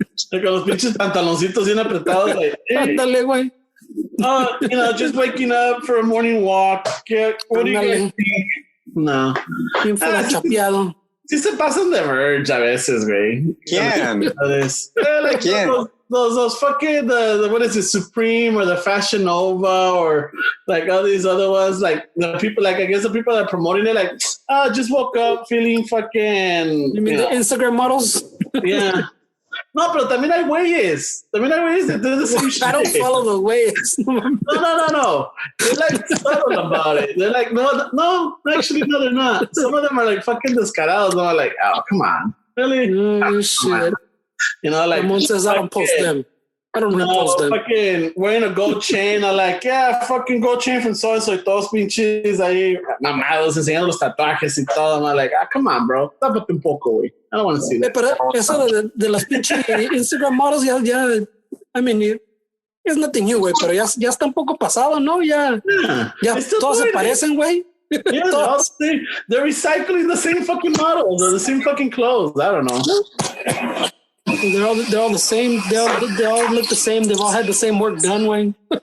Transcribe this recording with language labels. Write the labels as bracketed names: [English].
[Spanish] Con los pinches pantaloncitos bien apretados. [English] Like, [Spanish] Ándale, güey. [English] Just waking up for a morning walk. What do you guys think? No. [Spanish] Bien fuera chapeado. Sí se pasan de verge a veces, güey. ¿Quién? [English] Like [Spanish] ¿Quién? [English] Those fucking the what is it, Supreme or the Fashion Nova or like all these other ones, like the people, like I guess the people that are promoting it, like just woke up feeling fucking. You mean the Instagram models? Yeah. [Spanish] No, pero también hay güeyes. [English] That do the same shit. I don't follow the ways. No. They're like subtle about it. They're like, no, actually, no, they're not. Some of them are like fucking descarados. No, like, oh, come on. Really? Oh, shit. Like. Someone says I don't post them. I don't repost them. Fucking wearing a gold chain. I'm like, yeah, fucking gold chain from so-and-so. [Spanish] Y todos pinches ahí mamados enseñando los tatuajes y todo. [English] I'm like, come on, bro. [Spanish] Tápate un poco, güey. [English] I don't want to see that. [Spanish] Pero eso de las pinches Instagram models ya, [English] I mean, it's nothing new, [Spanish] güey, pero ya está un poco pasado, ¿no? Ya todos se parecen, güey. [English] Yeah, they're recycling the same fucking models or the same fucking clothes. I don't know. They're all the same. They all look the same. They've all had the same work done, güey.